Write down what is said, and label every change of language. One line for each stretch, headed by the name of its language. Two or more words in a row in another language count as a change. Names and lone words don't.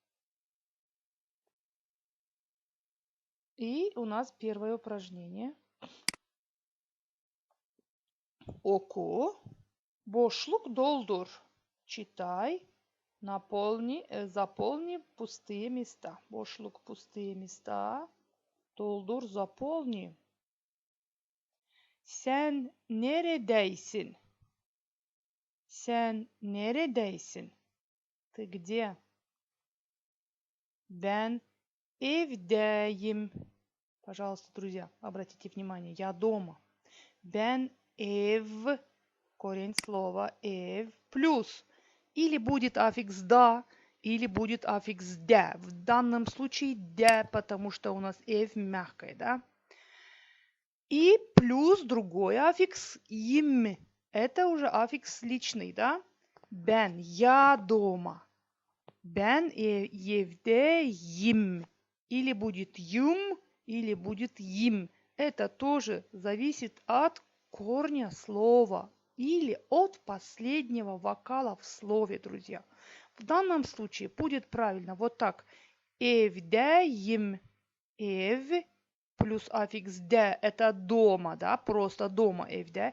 Russian: И у нас первое упражнение.
Crimean Tatar: Оку. boşluq toldur. Читай.
Russian: Заполни пустые места. Бошлук пустые места. Долдур заполни.
Crimean Tatar: Sen neredeysin? Sen neredeysin?
Russian: Ты где?
Crimean Tatar: Ben evdeyim.
Russian: Пожалуйста, друзья, обратите внимание, я дома.
Crimean Tatar: Ben ev,
Russian: корень слова ev, плюс. Или будет аффикс да, или будет аффикс де. В данном случае де, потому что у нас ev мягкое, да? И плюс другой аффикс им. Это уже аффикс личный, да? Ben, я дома.
Crimean Tatar: Ben evdeyim.
Russian: Или будет юм, или будет им. Это тоже зависит от корня слова или от последнего вокала в слове, друзья. В данном случае будет правильно вот так. Evdeyim. Ev плюс аффикс де это дома, да, просто дома evde.